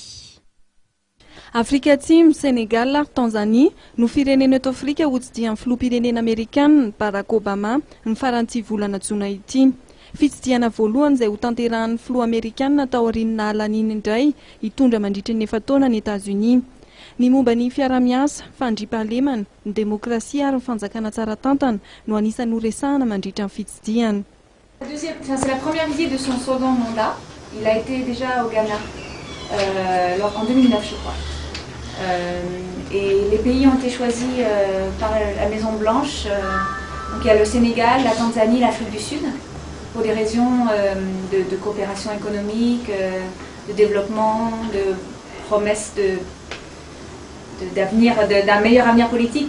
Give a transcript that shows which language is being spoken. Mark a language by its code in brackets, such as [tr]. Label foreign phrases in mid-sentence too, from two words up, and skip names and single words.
[mg] Afrika Atsimo, Sénégal, Tanzanie no firenena eto Afrika hotsidian'ny filoham-pirenena Amerikanina Barack Obama ny faran'ny volana Jona ity. Fitsidiana voalohany izay ho tanterahan'ny filoha Amerikanina tao aoriana alaniny indray hitondra mandritra ny 9 taona ny États-Unis. Ny momba ny fiara-miasa, fandriampahalemana, ny demokrasia ary ny fanjakana tsara tantana no anisan'ny horesahana mandritra ny fitsidiana. [fr] C'est la première visite de son second mandat. Il a été déjà au Ghana en 2009, je crois. Et les pays ont été choisis par la Maison Blanche. Donc il y a le Sénégal, la Tanzanie, l'Afrique du Sud, pour des raisons de coopération économique, de développement, de promesses d'avenir, d'un meilleur avenir politique.